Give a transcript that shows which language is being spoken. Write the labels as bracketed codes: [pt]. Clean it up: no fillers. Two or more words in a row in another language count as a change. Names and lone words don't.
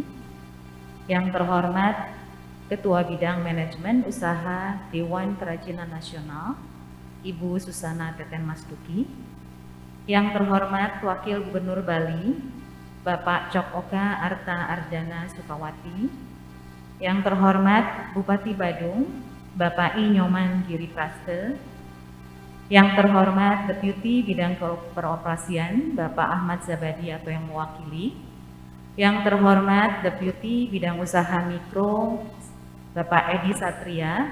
[id] Yang terhormat Ketua Bidang Manajemen Usaha Dewan Kerajinan Nasional, Ibu Susana Teten Mas Duki. Yang terhormat Wakil Gubernur Bali, Bapak Cok Oka Arta Ardana Sukawati. Yang terhormat Bupati Badung, Bapak I Nyoman Giri Praste. Yang terhormat Deputi Bidang Peroperasian, Bapak Ahmad Zabadi atau yang mewakili. Yang terhormat Deputi Bidang Usaha Mikro, Bapak Edi Satria.